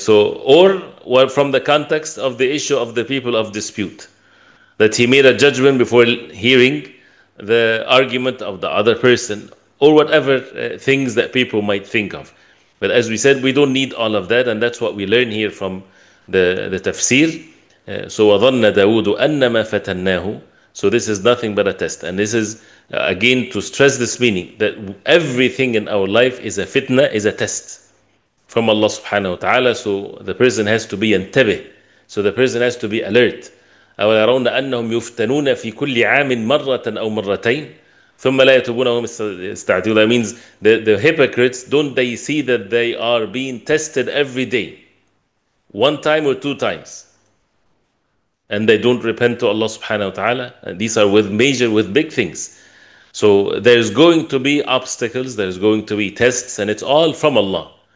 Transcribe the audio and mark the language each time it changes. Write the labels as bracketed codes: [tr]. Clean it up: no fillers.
[en] So, or well, from the context of the issue of the people of dispute, that he made a judgment before hearing the argument of the other person, or whatever things that people might think of. But as we said, we don't need all of that, and that's what we learn here from the tafsir. [ar] So وَظَنَّ دَاوُودُ أَنَّمَا فَتَنَّاهُ. [en] So this is nothing but a test. And this is, again, to stress this meaning, that everything in our life is a fitna, is a test from Allah subhanahu wa ta'ala. So the person has to be yantabih. So the person has to be alert. [ar] أو يرون أنهم يفتنون في كل عام مرة أو مرتين ثم لا يتوبون وهم يستعتبون. [en] That means the hypocrites, don't they see that they are being tested every day, one time or two times, and they don't repent to Allah subhanahu wa ta'ala? And these are with big things. So there's going to be obstacles, there's going to be tests, and it's all from Allah.